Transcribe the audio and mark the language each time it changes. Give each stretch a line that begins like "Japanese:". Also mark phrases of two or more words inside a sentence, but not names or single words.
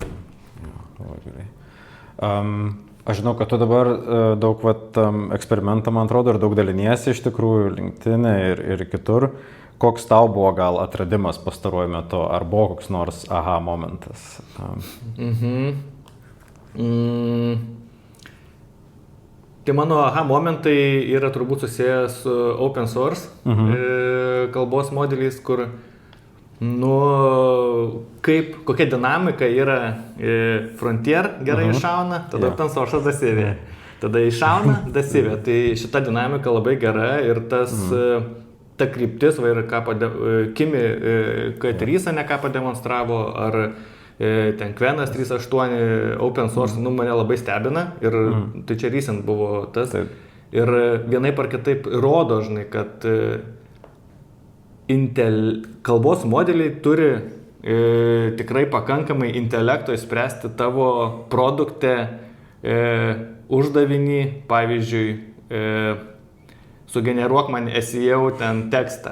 Lithuanian: Aš žinau, kad tu dabar daug eksperimentą, man atrodo, ir daug daliniesi iš tikrųjų LinkedIn ir kitur. Koks tau buvo gal atradimas pastaruoju metu, ar buvo koks nors aha momentas? Tai mano aha momentai yra turbūt susijęs su
English: open source
Lithuanian: kalbos modeliais, kur kokia dinamika yra Frontier gerai iššauna, tada
English: open source
Lithuanian: dasivė. Tada iššauna, dasivė. Tai šita dinamika labai gera ir ta kryptis, va ir Kimi K3 ne ką pademonstravo, ar ten Kvenas 3.8
English: open source,
Lithuanian: mane labai stebina ir tai čia recent buvo tas. Taip. Ir vienaip ar kitaip rodo, žinai, kad kalbos modeliai turi tikrai pakankamai intelekto įspręsti tavo produkte uždavinį, pavyzdžiui, sugeneruok man SEO ten tekstą.